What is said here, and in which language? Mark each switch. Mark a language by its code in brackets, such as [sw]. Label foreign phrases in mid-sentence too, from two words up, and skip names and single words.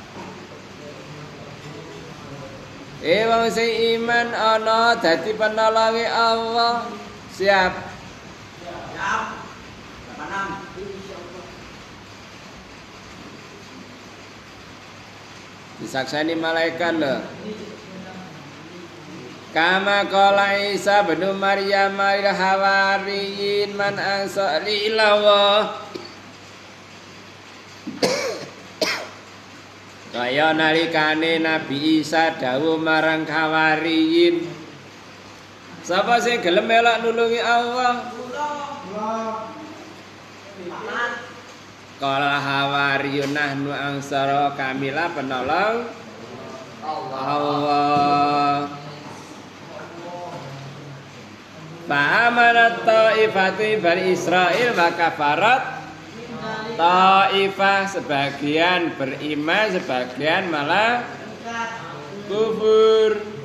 [jv] wong sing iman ana dadi penolonge Allah siap disaksani malaikat lho [ar] kama qala Isa bin Maryam lil hawariyin man ansari ilallah [jv] kaya nalikane Nabi Isa dawuh marang hawariyin sapa sing gelem melok nulungi Allah [ar] kala hawariyun nahnu ansara [id] kamilah penolong Allah [ar] Fa'amanat ta'ifati Bani Israel wa kafarat ta'ifah [id] sebagian beriman sebagian malah kufur.